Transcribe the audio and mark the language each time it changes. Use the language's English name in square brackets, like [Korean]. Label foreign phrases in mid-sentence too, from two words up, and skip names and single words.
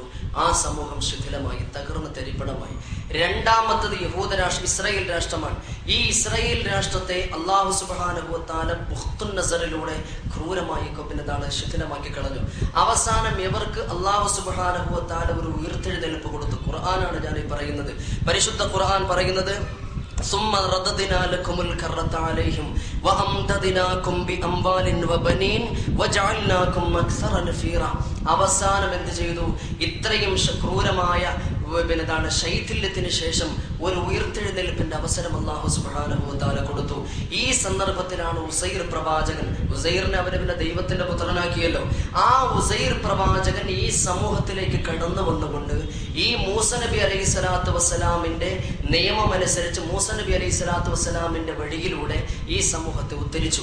[Malayalam] ആ സമൂഹം ശിഥിലമായി തകർന്ന് തരിപ്പണമായി. രണ്ടാമത്തത് യഹൂദ രാഷ്ട്രം ഇസ്രായേൽ രാഷ്ട്രമാണ്. ഈ ഇസ്രായേൽ രാഷ്ട്രത്തെ അല്ലാഹു [Arabic] سبحانه وتعالى [Malayalam] ബുഖ്തുന്നസറിലൂടെ ക്രൂരമായി ശിഥിലമാക്കി കളഞ്ഞു. അവസാനം ഇവർക്ക് അല്ലാഹു [Arabic] سبحانه وتعالى [Malayalam] ഒരു ഉയർത്തെഴുന്നേൽപ്പ് കൊടുത്തു. ഖുർആനാണ് ഞാൻ ഈ പറയുന്നത്. പരിശുദ്ധ ഖുർആൻ പറയുന്നത്, [Arabic] ثم رددنا لكم الكرة عليهم وأمددناكم بأموال وبنين وجعلناكم أكثر نفيرا. [Malayalam] അവസാനം എന്ത് ചെയ്തു? ഇത്രയും ക്രൂരമായ ശൈഥില്യത്തിന് ശേഷം ഒരു ഉയർത്തെഴുന്നേൽപ്പിന്റെ അവസരം അല്ലാഹു [Arabic] سبحانه وتعالى [Malayalam] കൊടുത്തു. ഈ സന്ദർഭത്തിലാണ് ഉസൈർ പ്രവാചകൻ, ഉസൈറിനെ അവരെ ദൈവത്തിന്റെ പുത്രനാക്കിയല്ലോ, ആ ഉസൈർ പ്രവാചകൻ ഈ സമൂഹത്തിലേക്ക് കടന്നു വന്നുകൊണ്ട് ഈ മൂസ നബി [Arabic] عليه الصلاة والسلام [Malayalam] നിയമം അനുസരിച്ച് മൂസ നബി [Arabic] عليه الصلاة والسلام [Malayalam] വഴിയിലൂടെ ഈ സമൂഹത്തെ ഉദ്ധരിച്ചു.